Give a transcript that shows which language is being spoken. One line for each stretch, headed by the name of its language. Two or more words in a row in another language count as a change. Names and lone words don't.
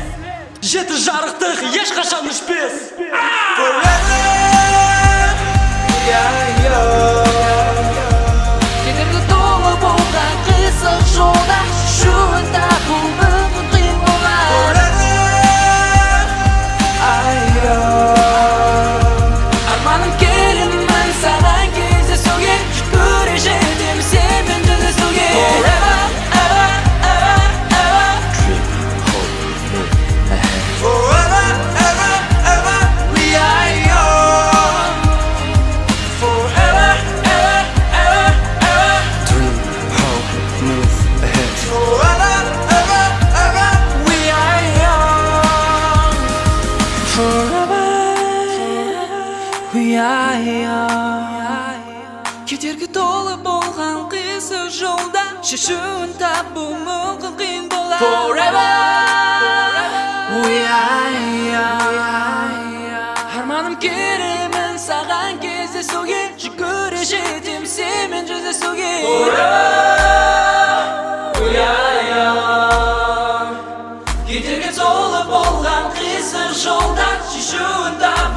Kazakh: Жеті жарықтық ешқашан өшпес. Кедергі толы болған қисық жолда, шуында бұл мүмкін қиын болар. Арманым келемін саған кездесуге, жүгіре жетем сенмен жүздесуге.
English: Forever, ever, ever, ever. Forever, ever, ever, we are young. Forever, ever, ever, ever. Dream, hope, move ahead. Forever, ever, ever, we are young. Forever, we are young.
Kazakh: Кедергі толы болған қисық жолда, шешуін табу мүмкін қиын болар.
English: Forever, we are young.
Kazakh: Арманым келемін саған кездесуге, жүгіре жетем сенмен жүздесуге.
English: We are young.
Kazakh: Кедергі толы болған қисық жолда, шешуін